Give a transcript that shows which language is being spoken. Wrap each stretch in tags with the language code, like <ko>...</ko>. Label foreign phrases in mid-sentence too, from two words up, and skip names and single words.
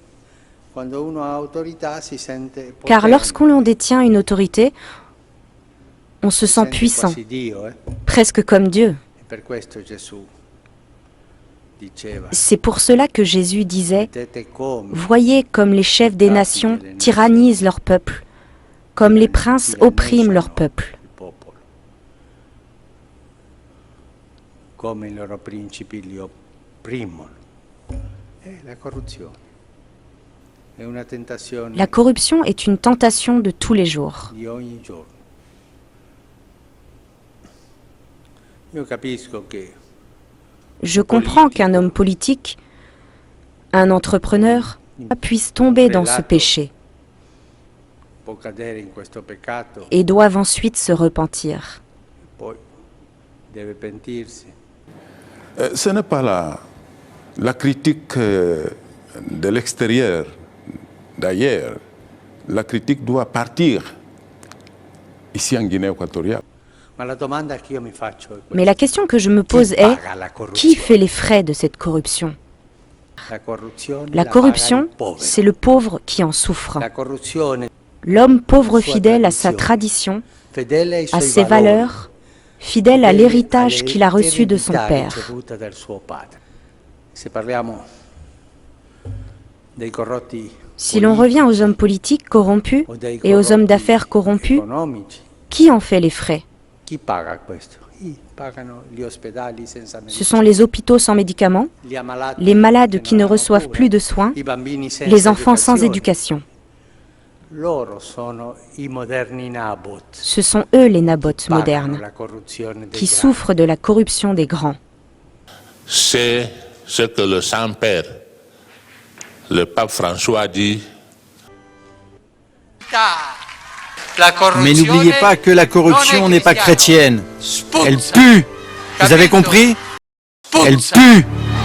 <fr>Car lorsqu'on détient une autorité, on se sent puissant, presque comme Dieu. C'est pour cela que Jésus disait « Voyez comme les chefs des nations tyrannisent leur peuple, comme les princes oppriment leur peuple. »</fr> <it>Come i loro principi li opprimono. La corruzione è una tentazione</it> <fr>La corruption est une tentation de tous les jours.</fr> <it>di ogni giorno. Io capisco che</it> <fr>Je comprends qu'un homme politique, un entrepreneur, puisse tomber dans ce péché</fr> <it>può cadere in questo peccato,</it> <fr>et doive ensuite se repentir.</fr> <it>poi deve pentirsi.</it> <fr>Ce n'est pas la critique de l'extérieur. D'ailleurs, la critique doit partir ici en Guinée équatoriale.</fr> <it>Ma la domanda che io mi faccio è questa.</it> <fr>Mais la question que je me pose est, qui fait les frais de cette corruption?</fr> <it>La corruzione</it> <fr>La la corruption,</fr> <it>paga il povero.</it> <fr>c'est le pauvre qui en souffre.</fr> <it>La corruzione,</it> <fr>L'homme pauvre fidèle à sa tradition,</fr> <it>fedele ai</it> <fr>à</fr> <it>suoi</it> <fr>ses</fr> <it>valori,</it> <fr>valeurs, fidèle à l'héritage qu'il a reçu de son</fr> <it>all'eredità</it> <fr>père.</fr> <it>ricevuta dal suo padre. Se parliamo dei corrotti</it> <fr>Si l'on revient aux hommes politiques corrompus</fr> <it>o dei</it> <fr>et aux hommes</fr> <it>corrotti</it> <fr>d'affaires corrompus,</fr> <it>economici,</it> <fr>qui en fait les frais?</fr> <it>chi paga questo? Pagano gli ospedali senza</it> <fr>Ce sont les hôpitaux sans médicaments,</fr> <it>gli ammalati</it> <fr>les malades</fr> <it>che</it> <fr>qui</fr> <it>non</it> <fr>ne</fr> <it>hanno</it> <fr>reçoivent</fr> <it>cura,</it> <fr>plus de soins,</fr> <it>i bambini senza</it> <fr>les enfants sans</fr> <it>educazione.</it> <fr>éducation.</fr> <it>Loro sono i moderni Nabot.</it> <fr>Ce sont eux les nabotes</fr> <it>Pagano</it> <fr>modernes,</fr> <it>la corruzione dei</it> <fr>qui</fr> <it>grandi.</it> <fr>souffrent de la corruption des grands. C'est ce que le Saint-Père, le pape François dit Mais n'oubliez pas que la corruption n'est pas chrétienne. Elle pue. Vous avez compris? Elle pue.</fr>